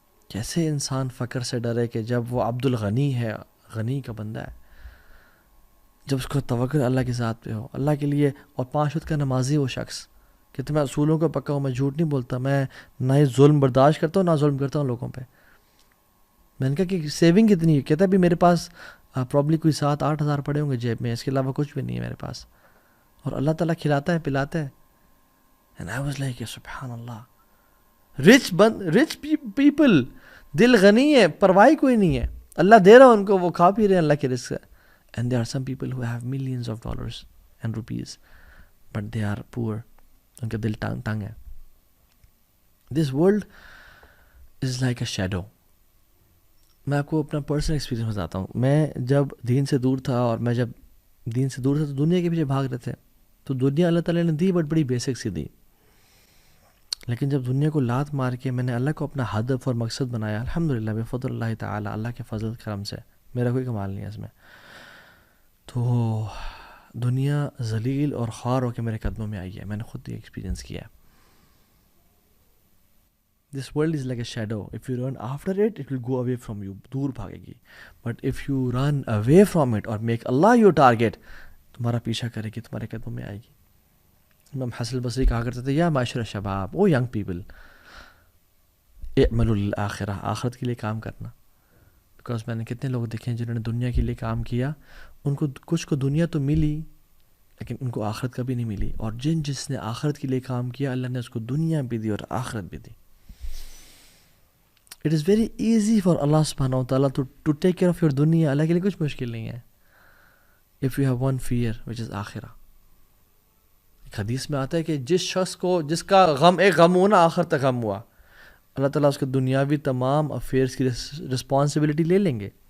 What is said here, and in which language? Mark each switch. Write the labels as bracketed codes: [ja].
[ur] کیسے انسان فقر سے ڈرے کہ جب وہ عبد الغنی ہے، غنی کا بندہ ہے، جب اس کو توکل اللہ کی ذات پہ ہو، اللہ کے لیے، اور 5 وقت کا نمازی وہ شخص. کہتے میں اصولوں کا پکا ہوں، میں جھوٹ نہیں بولتا، میں نہ ہی ظلم برداشت کرتا ہوں نہ ظلم کرتا ہوں لوگوں پہ. میں نے کہا کہ سیونگ کتنی ہے؟ کہتا بھی میرے پاس پرابلی کوئی 7-8 ہزار پڑے ہوں گے جیب میں، اس کے علاوہ کچھ بھی نہیں ہے میرے پاس، اور اللہ تعالیٰ کھلاتا ہے پلاتا ہے. [en] And I was like [ar] سبحان اللہ. [ur] رچ پیپل، دل غنی ہے، پرواہی کوئی نہیں ہے، اللہ دے رہا ان کو، وہ کھا پی رہے ہیں اللہ کے رزق سے. [en] And there are some people who have millions of dollars and rupees but they are poor. [ur] ان کا دل تنگ ہے. [en] This world is like a shadow. [ur] میں آپ کو اپنا پرسنل ایکسپیرینس بتاتا ہوں. میں جب دین سے دور تھا، اور میں جب دین سے دور تھا تو دنیا کے پیچھے بھاگ رہے تھے. تو دنیا اللہ تعالیٰ نے دی بٹ بڑی بیسک سی دی. لیکن جب دنیا کو لات مار کے میں نے اللہ کو اپنا ہدف اور مقصد بنایا، الحمدللہ بفضل اللہ تعالیٰ، اللہ کے فضل کرم سے، میرا کوئی کمال نہیں ہے اس میں، تو دنیا ذلیل اور خوار ہو کے میرے قدموں میں آئی ہے. میں نے خود یہ ایکسپیرینس کیا ہے. [en] This world is like a shadow. If you run after it, it will go away from you. [ur] دور بھاگے گی. [en] But if you run away from it or make Allah your target, [ur] تمہارا پیچھا کرے گی، تمہارے قدموں میں آئے گی. امام حسن البصری کہا کرتے تھے، [ar] یا معاشر الشباب، [ur] او ینگ پیپل، [ar] اعملوا للآخرہ، [ur] آخرت کے لیے کام کرنا. بیکاز میں نے کتنے لوگ دیکھے ہیں جنہوں نے دنیا کے لیے کام کیا، ان کو کچھ کو دنیا تو ملی لیکن ان کو آخرت کبھی نہیں ملی. اور جس نے آخرت کے لیے کام کیا، اللہ نے اس کو دنیا بھی دی اور آخرت بھی دی. [en] It is very easy for Allah subhanahu wa ta'ala to take care of your dunya. [ur] اللہ کے لیے کچھ مشکل نہیں ہے. [en] If you have one fear which is آخرہ. [ur] حدیث میں آتا ہے کہ جس شخص کو جس کا غم ایک غم ہو نا آخر تک غم ہوا، اللہ تعالیٰ اس کے دنیاوی تمام افیئرس کی رسپانسبلٹی لے لیں گے.